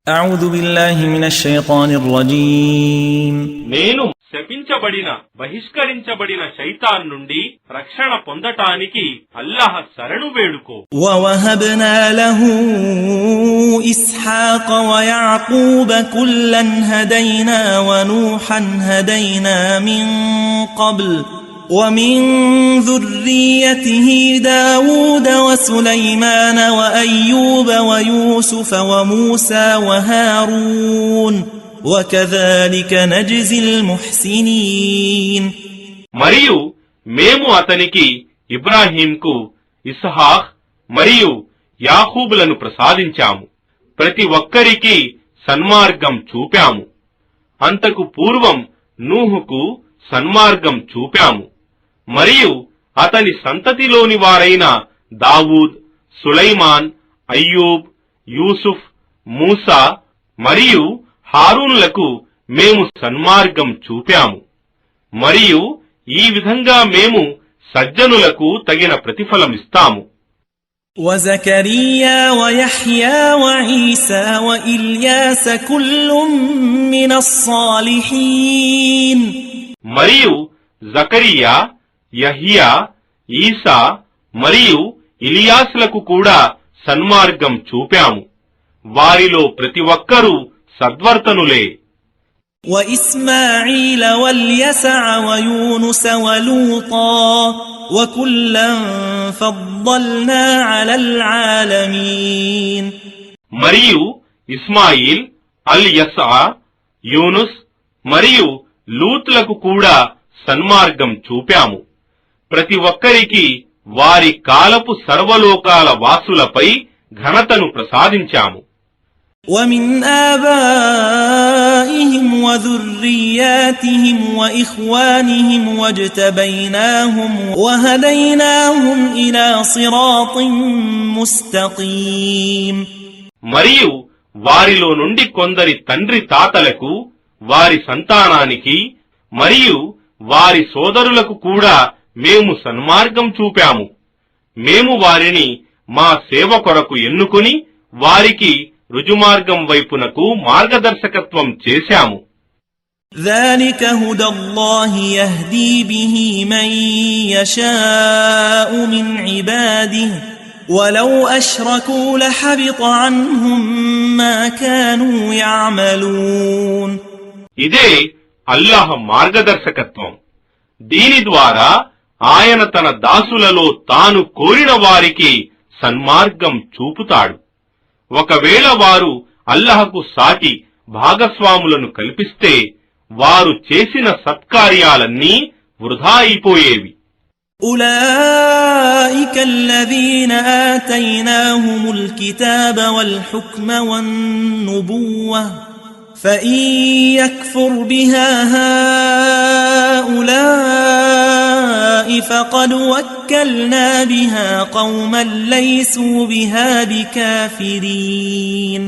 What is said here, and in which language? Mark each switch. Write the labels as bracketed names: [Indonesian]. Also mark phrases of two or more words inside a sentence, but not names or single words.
[Arabic] أعوذ بالله من الشيطان الرجيم [Telugu] నేను శపించబడిన బహిష్కరించబడిన శైతాన్ నుండి రక్షణ పొందటానికి అల్లాహ్ శరణు వేడుకో. [Arabic] ووهبنا له إسحاق ويعقوب كلا هدينا ونوحا هدينا من قبل ومن ذريته داود وسليمان وأيوب ويوسف وموسى وهارون وكذلك نجزي المحسنين. [Telugu] మరియు మేము అతనికి ఇబ్రాహీంకు ఇస్హాక్ మరియు యాకూబులను ప్రసాదించాము. ప్రతి ఒక్కరికి సన్మార్గం చూపాము. అంతకు పూర్వం నూహుకు సన్మార్గం చూపాము. మరియు అతని సంతతిలోని వారైన దావూద్, సులైమాన్, అయ్యూబ్, యూసుఫ్, మూసా మరియు హారూన్లకు మేము సన్మార్గం చూపాము. మరియు ఈ విధంగా మేము సజ్జనులకు తగిన ప్రతిఫలమిస్తాము. [Arabic] وزكريا ويحيى وعيسى وإلياس كل من الصالحين. [Telugu] మరియు జకరియా, యహ్యా, ఈసా మరియు ఇలియాస్లకు కూడా సన్మార్గం చూపాము. వారిలో ప్రతి ఒక్కరూ సద్వర్తనులే. [Arabic] وإسماعيل واليسع ويونس ولوطا وكلا فضلنا على العالمين. [Telugu] మరియు ఇస్మాయిల్, అల్ యసా, యూనుస్ మరియు లూత్లకు కూడా సన్మార్గం చూపాము. ప్రతి ఒక్కరికి వారి కాలపు సర్వలోకాల వాసులపై ఘనతను ప్రసాదించాము. [Arabic] ومن آبائهم وذرياتهم وإخوانهم واجتبيناهم وهديناهم إلى صراط مستقيم. [Telugu] మరియు వారిలో నుండి కొందరి తండ్రి తాతలకు, వారి సంతానానికి మరియు వారి సోదరులకు కూడా మేము సన్మార్గం చూపాము. మేము వారిని మా సేవ కొరకు ఎన్నుకుని వారికి రుజుమార్గం వైపునకు మార్గదర్శకత్వం చేశాము. [Arabic] ذلك هدى الله يهدي به من يشاء من عباده ولو أشركوا لحبط عنهم ما كانوا يعملون. [Telugu] ఇదే అల్లాహ్ మార్గదర్శకత్వం. దీని ద్వారా ఆయన తన దాసులలో తాను కోరిన వారికి సన్మార్గం చూపుతాడు. ఒకవేళ వారు అల్లాహకు సాటి భాగస్వాములను కల్పిస్తే వారు చేసిన సత్కార్యాలన్నీ వృధా అయిపోయేవి. [Arabic] أولئك الذين آتيناهم الكتاب والحكم والنبوة فإن يكفر بها هؤلاء فقد وكلنا بها قوما ليسوا بها بكافرين.